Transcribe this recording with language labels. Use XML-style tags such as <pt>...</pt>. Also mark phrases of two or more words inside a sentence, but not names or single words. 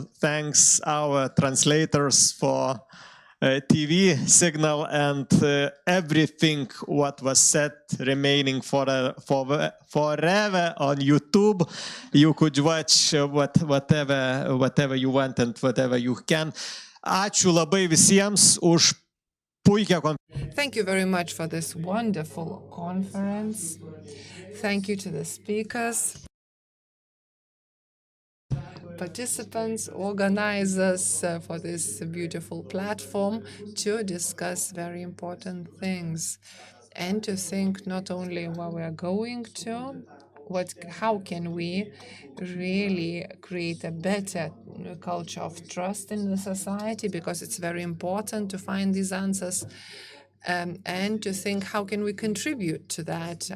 <en>Thanks our translators for TV signal and everything what was said remaining forever on YouTube. You could watch whatever you want and whatever you can.</en> <lt>Ačiū labai visiems už puikią konferenciją.</lt> <en>Thank you very much for this wonderful conference. Thank you to the speakers, participants, organizers for this beautiful platform to discuss very important things and to think not only where we are going to, how can we really create a better culture of trust in the society, because it's very important to find these answers, and to think how can we contribute to that.</en>